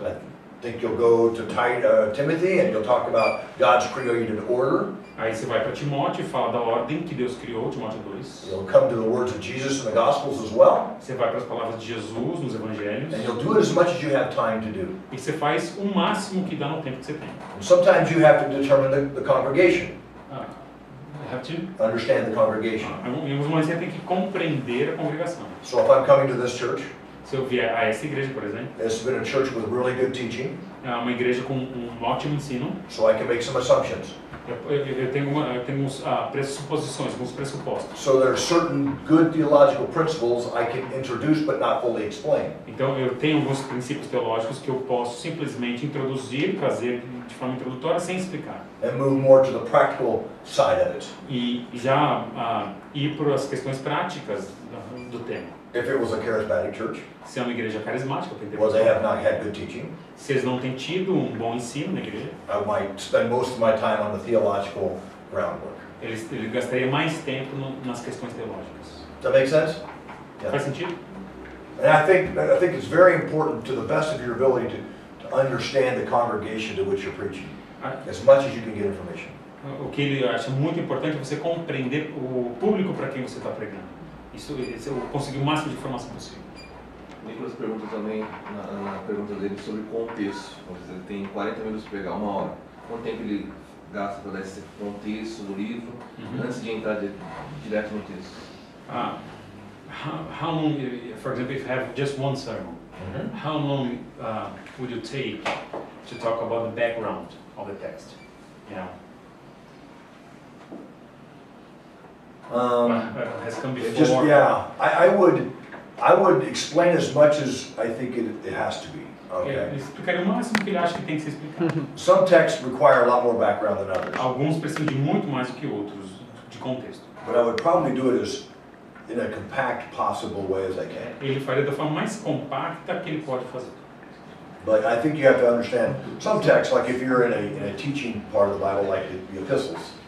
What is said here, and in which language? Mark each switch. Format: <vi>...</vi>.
<en>I think you'll go to Timothy and you'll talk about God's created order.</en> <pt>Aí você vai para Timóteo e fala da ordem que Deus criou, Timóteo 2.</pt> <en>You'll come to the words of Jesus in the Gospels as well.</en> <pt>Você vai para as palavras de Jesus nos Evangelhos.</pt> <en>And you'll do it as much as you have time to do.</en> <pt>E você faz o máximo que dá no tempo que você tem.</pt> <en>And sometimes you have to determine the congregation. Have to. Understand the congregation.</en> <pt>Em alguns momentos você tem que compreender a congregação.</pt> <en>So if I'm coming to this church,</en> <pt>Se eu vier a essa igreja, por exemplo,</pt> <en>it's been a church with really good teaching,</en> <pt>é uma igreja com ótimo ensino,</pt> <en>so I can make some assumptions.</en> <pt>eu tenho uns pressuposições, alguns pressupostos.</pt> <en>So there are certain good theological principles I can introduce but not fully explain.</en> <pt>Então eu tenho alguns princípios teológicos que eu posso simplesmente introduzir, trazer de forma introdutória sem explicar.</pt> <en>And move more to the practical side of it.</en> <pt>E já ir para as questões práticas do tema.</pt> <en>If it was a charismatic church,</en> <pt>Se é uma igreja carismática,</pt> <en>well, they have not had good teaching.</en> <pt>se eles não têm tido um bom ensino na igreja,</pt> <en>I might spend most of my time on the theological groundwork.</en> <pt>ele gastaria mais tempo nas questões teológicas.</pt> <en>Does that make sense? Yeah.</en> <pt>Faz sentido?</pt> <en>And I think it's very important to the best of your ability to understand the congregation to which you're preaching, as much as you can get information.</en> <pt>O que ele acha muito importante é você compreender o público para quem você está pregando. Isso eu conseguir o máximo de informação possível. O Nicolas pergunta também, na pergunta dele, sobre contexto. Ele tem 40 minutos para pegar, 1 hora. Quanto tempo ele gasta para dar esse contexto do livro, antes de entrar direto no texto?</pt> <en>How long, for example, if you have just one sermon, how long would you take to talk about the background of the text? Yeah. Has come before. Just, yeah, I would explain as much as I think it has to be. Okay.</en> <pt>Ele explicaria o máximo que ele acha que tem que ser explicado.</pt> <en>Some texts require a lot more background than others.</en> <pt>Alguns precisam de muito mais do que outros, de contexto.</pt> <en>But I would probably do it as in a compact possible way as I can.</en> <pt>Ele faria da forma mais compacta que ele pode fazer.</pt> <en>But I think you have to understand some texts, like if you're in a teaching part of the Bible, like the epistles.</en>